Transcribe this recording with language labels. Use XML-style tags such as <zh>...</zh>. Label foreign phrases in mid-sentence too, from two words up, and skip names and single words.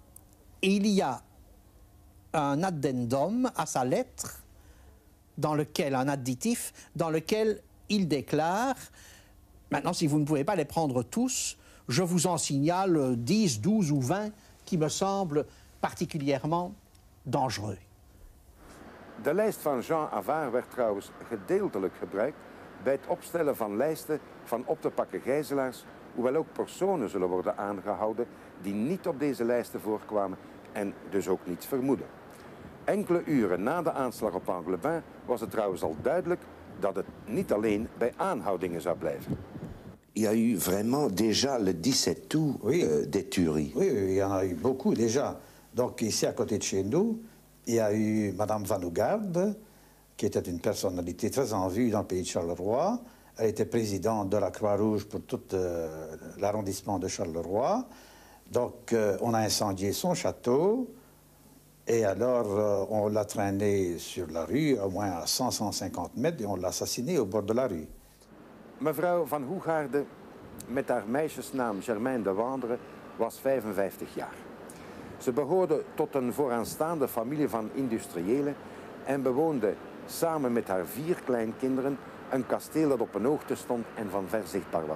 <fr>Et il y a un addendum à sa lettre, un additif, dans lequel il déclare, maintenant si vous ne pouvez pas les prendre tous, je vous en signale 10, 12 ou 20 qui me semblent particulièrement dangereux.</fr> <nl>De lijst van Jean Havard werd trouwens gedeeltelijk gebruikt bij het opstellen van lijsten van op te pakken gijzelaars, hoewel ook personen zullen worden aangehouden die niet op deze lijsten voorkwamen en dus ook niets vermoeden. Enkele uren na de aanslag op Anglebin was het trouwens al duidelijk dat het niet alleen bij aanhoudingen zou blijven.</nl> <fr>Il y a eu vraiment déjà le 17 août des tueries. Oui, il y en a eu beaucoup déjà. Donc ici à côté de chez nous, il y a eu Madame Van Hougarde, qui était une personnalité très en vue dans le pays de Charleroi. Elle était présidente de la Croix-Rouge pour tout l'arrondissement de Charleroi. Donc on a incendié son château et alors on l'a traîné sur la rue, au moins à 100-150 mètres, et on l'a assassiné au bord de la rue.</fr> <nl>Mevrouw Van Hougarde, met haar meisjesnaam Germaine de Wandre, was 55 jaar. Ze behoorde tot een vooraanstaande familie van industriëlen en bewoonde samen met haar 4 kleinkinderen een kasteel dat op een hoogte stond en van ver zichtbaar was.</nl>